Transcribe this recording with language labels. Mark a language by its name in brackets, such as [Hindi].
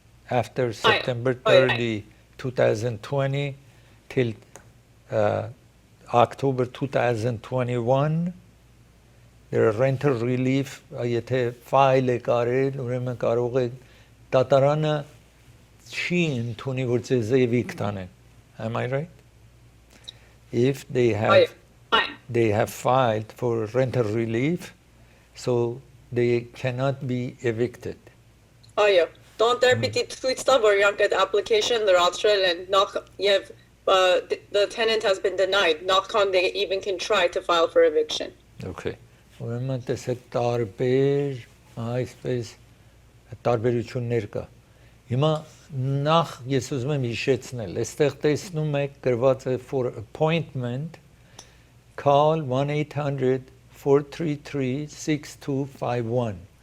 [English] After September 30, 2020 till October 2021, there are rental relief, [Armenian] եթե file է կարել, ուրեմն կարող է դատարանը չի ընդունի, որ ձեզ evict անեն. [English] Am I right? If they have filed for rental relief, so they cannot be evicted. [Armenian] Այո։ Դոնտեր պիտի ցույց տա, որ իրանք այդ application լրացրել են նախ եւ [English] the tenant has been denied, [Armenian] նախքան [English] they even can try to file for eviction. Okay. [Armenian] Ուրեմն տեսեք տարբեր այսպես տարբերություններ կա։ Հիմա նախ ես ուզում եմ հիշեցնել, այստեղ տեսնում եք գրված է [English] for appointment call 1-800-433-6251.